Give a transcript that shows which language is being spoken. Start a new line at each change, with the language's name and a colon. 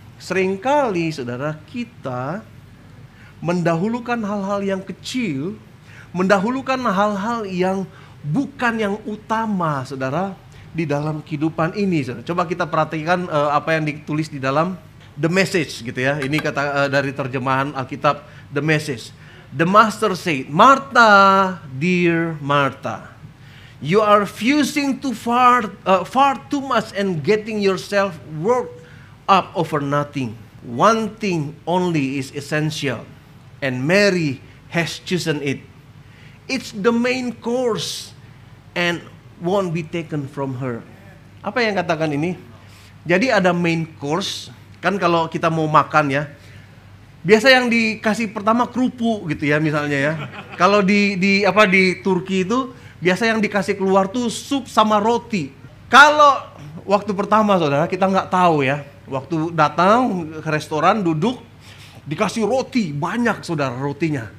Indonesian: Seringkali, saudara, kita mendahulukan hal-hal yang kecil, mendahulukan hal-hal yang bukan yang utama, saudara, di dalam kehidupan ini, saudara. Coba kita perhatikan apa yang ditulis di dalam The Message, gitu ya. Ini kata dari terjemahan Alkitab The Message.
English: The Master said, Martha, dear Martha, you are fusing too far too much and getting yourself worked up over nothing. One thing only is essential, and Mary has chosen it. it's the main course and won't be taken from her.
Indonesian: Apa yang katakan ini? Jadi ada main course, kan kalau kita mau makan ya, biasa yang dikasih pertama kerupuk gitu ya misalnya ya. Kalau di Turki itu biasa yang dikasih keluar tuh sup sama roti. Kalau waktu pertama saudara kita nggak tahu ya, waktu datang ke restoran duduk dikasih roti banyak saudara rotinya.